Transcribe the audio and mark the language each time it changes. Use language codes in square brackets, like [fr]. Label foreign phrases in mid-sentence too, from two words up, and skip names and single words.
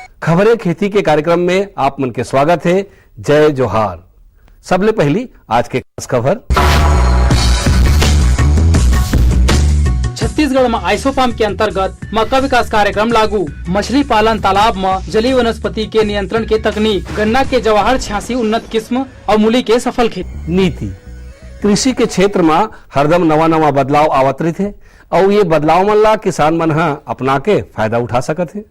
[hne] खबरें खेती के कार्यक्रम में आप मन के स्वागत है। जय जोहार। सबले पहली आज के खास खबर। छत्तीसगढ़ में आइसोपाम के अंतर्गत मक्का विकास कार्यक्रम लागू। मछली पालन तालाब में जलीय वनस्पति के नियंत्रण के तकनीक। गन्ना के जवाहर 86 उन्नत किस्म और मूली के सफल खेती। नीति कृषि के क्षेत्र में हरदम नवा बदलाव आवतरित है और ये बदलाव मन ला किसान मन अपना के फायदा उठा सकत है।